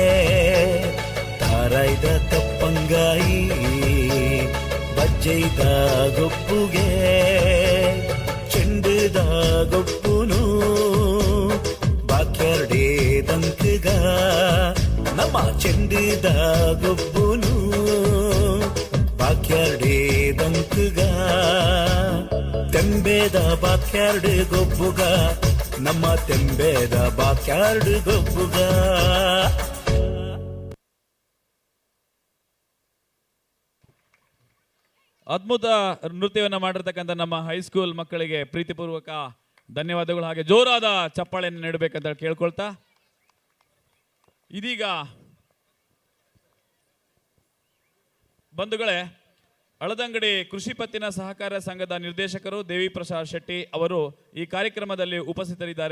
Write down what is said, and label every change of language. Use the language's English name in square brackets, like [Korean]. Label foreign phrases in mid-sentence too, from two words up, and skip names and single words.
[Tulu] ತಾರೈದ ತಪ್ಪಂಗಾಯಿ ಬಜ್ಜೈದ ಗೊಬ್ಬುಗೆ ಚೆಂಡುದ ಗೊಬ್ಬುನು ಬಾಕ್ಯಾರ್ಡೇ ದಂಕಗ ನಮ್ಮ ಚೆಂಡುದ ಗೊಬ್ಬುನು ಬಾಕ್ಯಾರ್ಡೇ ದಂಕಗ ತೆಂಬೇದ ಬಾಕ್ಯಾರ್ಡ್ ಗೊಬ್ಬುಗ ನಮ್ಮ ತೆಂಬೇದ ಬಾಕ್ಯಾರ್ಡ್ ಗೊಬ್ಬುಗ [Kannada] ಅದ್ಭುತ ನೃತ್ಯವನ್ನು ಮಾಡಿರ್ತಕ್ಕಂಥ ನಮ್ಮ ಹೈಸ್ಕೂಲ್ ಮಕ್ಕಳಿಗೆ ಪ್ರೀತಿಪೂರ್ವಕ ಧನ್ಯವಾದಗಳು, ಹಾಗೆ ಜೋರಾದ ಚಪ್ಪಾಳೆಯನ್ನು ನೀಡಬೇಕಂತ ಕೇಳ್ಕೊಳ್ತಾ ಇದೀಗ ಬಂಧುಗಳೇ ಹಳದಂಗಡಿ ಕೃಷಿ ಪತ್ತಿನ ಸಹಕಾರ ಸಂಘದ ನಿರ್ದೇಶಕರು ದೇವಿ ಪ್ರಸಾದ್ ಶೆಟ್ಟಿ ಅವರು ಈ ಕಾರ್ಯಕ್ರಮದಲ್ಲಿ ಉಪಸ್ಥಿತರಿದ್ದಾರೆ.